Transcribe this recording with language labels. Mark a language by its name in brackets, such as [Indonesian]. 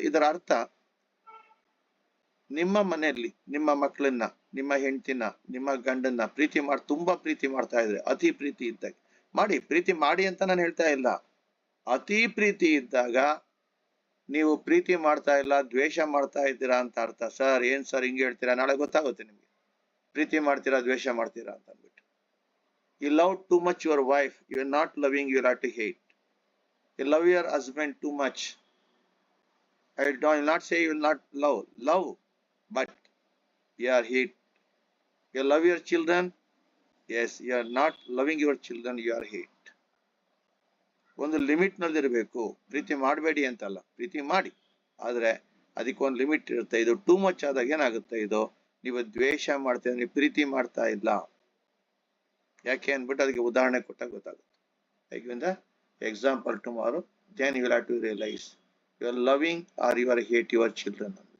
[Kannada] ಇದರ ಅರ್ಥ, ನಿಮ್ಮ ಮನೆಯಲ್ಲಿ ನಿಮ್ಮ ಮಕ್ಕಳನ್ನ, ನಿಮ್ಮ ಹೆಂಡತಿನ, ನಿಮ್ಮ ಗಂಡನ್ನ ತುಂಬಾ ಪ್ರೀತಿ ಮಾಡ್ತಾ ಇದ್ರೆ, ಅತಿ ಪ್ರೀತಿ ಇದ್ದಾಗ ಪ್ರೀತಿ ಮಾಡಿ ಅಂತ ನಾನು ಹೇಳ್ತಾ ಇಲ್ಲ. ಅತಿ ಪ್ರೀತಿ ಇದ್ದಾಗ ನೀವು ಪ್ರೀತಿ ಮಾಡ್ತಾ ಇಲ್ಲ, ದ್ವೇಷ ಮಾಡ್ತಾ ಇದ್ದೀರಾ ಅಂತ ಅರ್ಥ. ಸರ್ ಏನ್ ಸರ್ ಹಿಂಗೆ ಹೇಳ್ತೀರಾ, ನಾಳೆ ಗೊತ್ತಾಗುತ್ತೆ ನಿಮ್ಗೆ ಪ್ರೀತಿ ಮಾಡ್ತೀರಾ ದ್ವೇಷ ಮಾಡ್ತೀರಾ ಅಂತ ಅಂದ್ಬಿಟ್ಟು. [English] You love too much your wife, you are not loving, you have to hate. You love your husband too much. I will not say you will not love, but you are hate. You love your children, yes, you are not loving your children, you are hate. [Kannada] ಒಂದು limit ನಲ್ಲಿರಬೇಕು. ಪ್ರೀತಿ ಮಾಡಬೇಡಿ ಅಂತಲ್ಲ, ಪ್ರೀತಿ ಮಾಡಿ, ಆದ್ರೆ ಅದಕ್ಕೊಂದು limit ಇರುತ್ತೆ. ಇದು too much ಆದಾಗ ಏನಾಗುತ್ತೆ, ಇದು ನೀವು ದ್ವೇಷ ಮಾಡ್ತೀರ, ನೀವು ಪ್ರೀತಿ ಮಾಡ್ತಾ ಇಲ್ಲ. ಯಾಕೆ ಅಂದ್ಬಿಟ್ಟು ಅದಕ್ಕೆ ಉದಾಹರಣೆ ಕೊಟ್ಟಾಗ ಗೊತ್ತಾಗುತ್ತೆ. ಯಾಕೆಂದ example tomorrow, [English] then you will have to realize you are loving or you are hate your children.